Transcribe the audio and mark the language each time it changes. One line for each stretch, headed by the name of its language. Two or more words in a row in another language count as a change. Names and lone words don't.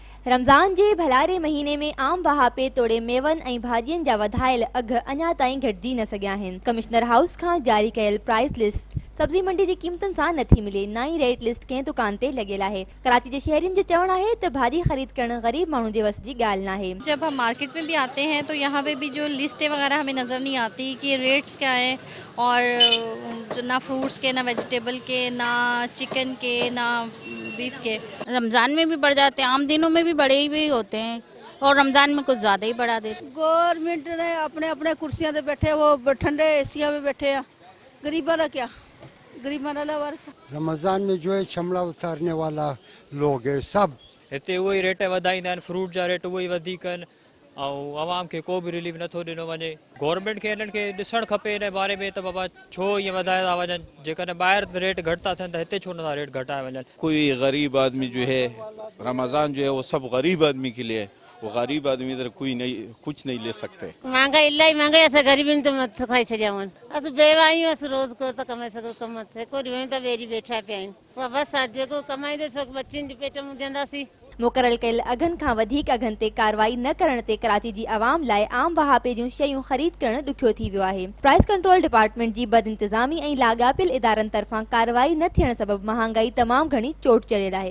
Sindhi: रमज़ान जे भलारे महीने में आम बहापे तोड़े मेवन ऐं भाॼियुनि जा वधायल अघ अञा ताईं घटिजी न सघिया आहिनि। कमिश्नर हाउस खां जारी कयल
English: price list
Sindhi: सब्जी मंडी जी कीमतुनि सां नथी मिले। नई
English: rate list
Sindhi: कंहिं दुकान ते लॻियल आहे। कराची जे शहरियुनि जो चवणु आहे त भाॼी ख़रीद करणु ग़रीब माण्हू जे वस जी ॻाल्हि नाहे।
Urdu: جب ہم مارکیٹ میں بھی آتے ہیں تو یہاں پہ بھی جو لسٹیں وغیرہ ہمیں نظر نہیں آتی کہ ریٹس کیا ہیں، اور جو نہ فروٹس کے، نہ ویجیٹیبل کے، نہ چکن کے، نہ بیف کے. رمضان میں بھی بڑھ جاتے ہیں، عام دنوں میں بھی بڑے ہی بھی ہوتے ہیں، اور رمضان میں کچھ زیادہ ہی بڑھا دیتے. گورنمنٹ نے اپنے اپنے کرسیاں پہ بیٹھے، وہ ٹھنڈے ایسیا میں بیٹھے ہیں. غریبا کا کیا، غریبا کا وارث. رمضان میں جو ہے شملہ اتارنے والا لوگ ہے سب
Sindhi: हिते उहे ई रेट वधाईंदा आहिनि, फ्रूट जा रेट उहे ई वधीक आहिनि ऐं आवाम खे को बि रिलीफ नथो ॾिनो वञे। गवर्नमेंट खे हिननि खे ॾिसणु खपे इन बारे में त बाबा छो ईअं वधाए था वञनि। जेकॾहिं ॿाहिरि रेट घटि था थियनि त हिते छो नथा रेट घटाए वञनि।
Urdu: کوئی غریب آدمی جو ہے، رمضان جو ہے وہ سب غریب آدمی کے لیے ہے. وہ غریب آدمی ادھر کوئی نہیں، کچھ نہیں لے سکتے. مہنگائی الٰہی مہنگائی,
Sindhi: असां गरीबनि तो मत खाई छॾियां। असां बेवायूं, असां रोज़ को त कमाए सघूं, कम थे कोई वें त वेरी वेठा पिया आहिनि। बसि जेको कमाईंदे सो बच्चनि जे पेट में ॾींदासीं। मुक़ररु कयल अघनि खां वधीक अघनि ते कार्रवाई न करण ते कराची जी आवाम लाइ आम बहापे जूं शयूं ख़रीद करणु ॾुखियो थी वियो आहे।
English: price control department
Sindhi: जी बदइंतिज़ामी ऐं लाॻापियल इदारनि तरफ़ां कार्रवाई न थियण सबबि महांगाई तमामु घणी चोट चढ़ियल आहे।